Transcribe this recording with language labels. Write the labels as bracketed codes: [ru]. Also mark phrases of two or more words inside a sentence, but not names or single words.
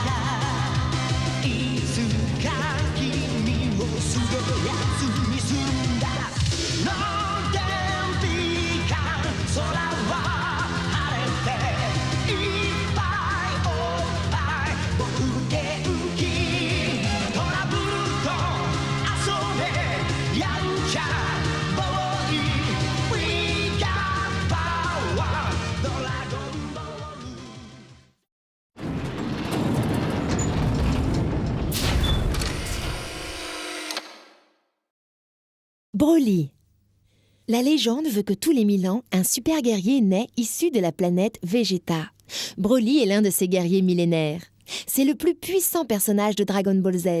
[ja] いつか君をすごいやつにするんだノーテンピカ空は晴れていっぱいおっぱい僕元気トラブルと遊べやんちゃボーイ [en] We got power [ja] ドラゴンボール [fr] Broly. La légende veut que tous les 1000 ans, un super guerrier naît issu de la planète Vegeta. Broly est l'un de ces guerriers millénaires. C'est le plus puissant personnage de Dragon Ball Z.